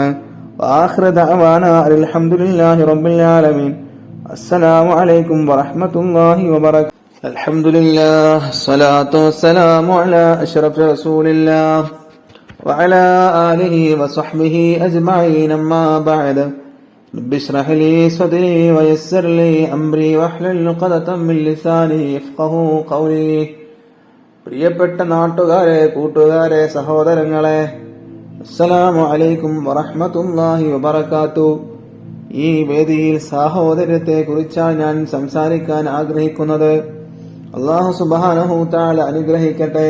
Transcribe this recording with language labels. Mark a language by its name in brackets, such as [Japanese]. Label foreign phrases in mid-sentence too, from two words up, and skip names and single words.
[Arabic] آخر دعوانا الحمد لله رب العالمين. السلام عليكم ورحمة الله وبركاته. الحمد لله صلاة والسلام على أشرف رسول الله وعلى آله وصحبه أجمعين. أما بعد. رب اشرح لي صدري ويسر لي أمري واحلل عقدة من لساني يفقهوا قولي. [Malayalam] പ്രിയപ്പെട്ട നാട്ടുകാരെ, കൂട്ടുകാരെ, സഹോദരങ്ങളെ, [Arabic] السلام عليكم ورحمة الله وبركاته. [Malayalam] ഈ വേദിയിൽ സഹോദര്യത്തെ കുറിച്ചാണ് ഞാൻ സംസാരിക്കാൻ ആഗ്രഹിക്കുന്നത്. [Arabic] الله سبحانه تعالى [Malayalam] അനുഗ്രഹിക്കട്ടെ.